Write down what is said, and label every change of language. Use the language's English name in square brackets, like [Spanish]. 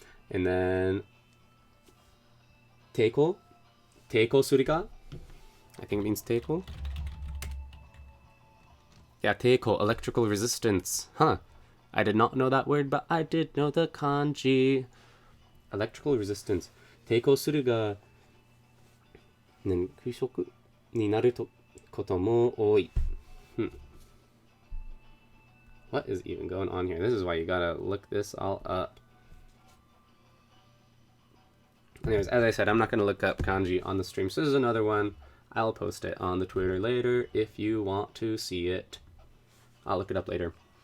[English] And then... Teiko? Teiko suri ka? I think it means teiko. Yeah, teiko, electrical resistance. Huh. I did not know that word, but I did know the kanji. Electrical resistance. Teiko suru ga... [Japanese] 空色になることも多い. [English] What is even going on here? This is why you gotta look this all up. Anyways, as I said, I'm not gonna look up kanji on the stream, so this is another one. I'll post it on the Twitter later if you want to see it. I'll look it up later.